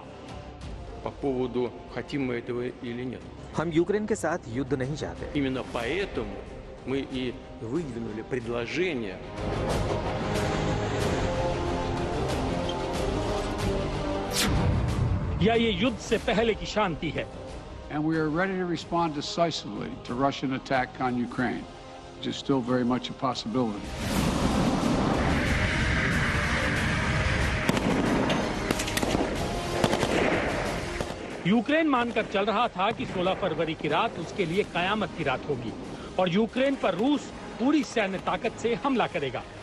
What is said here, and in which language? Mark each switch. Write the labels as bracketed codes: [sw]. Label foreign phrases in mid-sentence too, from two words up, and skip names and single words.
[ru] По поводу, хотим мы этого или нет. [hi] हम यूक्रेन के साथ युद्ध नहीं चाहते। [ru] Именно поэтому мы и выдвинули предложение. [hi] या ये युद्ध से पहले की शांति है? [en] And we are ready to respond decisively to Russian attack on Ukraine, which is still very much a possibility. [hi] यूक्रेन मानकर चल रहा था कि 16 फरवरी की रात उसके लिए कयामत की रात होगी और यूक्रेन पर रूस पूरी सैन्य ताकत से हमला करेगा।